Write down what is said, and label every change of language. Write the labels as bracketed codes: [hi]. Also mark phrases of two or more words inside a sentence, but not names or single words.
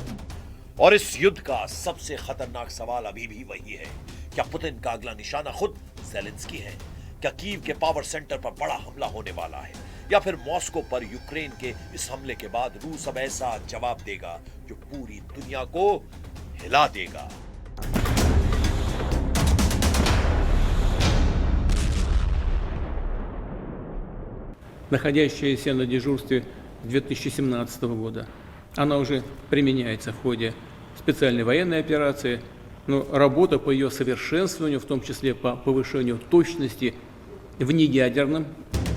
[hi] और इस युद्ध का सबसे खतरनाक सवाल अभी भी वही है, क्या पुतिन का अगला निशाना खुद ज़ेलेंस्की है? क्या कीव के पावर सेंटर पर बड़ा हमला होने वाला है, या फिर मॉस्को पर यूक्रेन के इस हमले के बाद रूस अब ऐसा जवाब देगा जो पूरी दुनिया को हिला देगा? [ru] находящаяся на дежурстве с 2017 года. Она уже применяется в ходе специальной военной операции, но работа по ее совершенствованию, в том числе по повышению точности в неядерном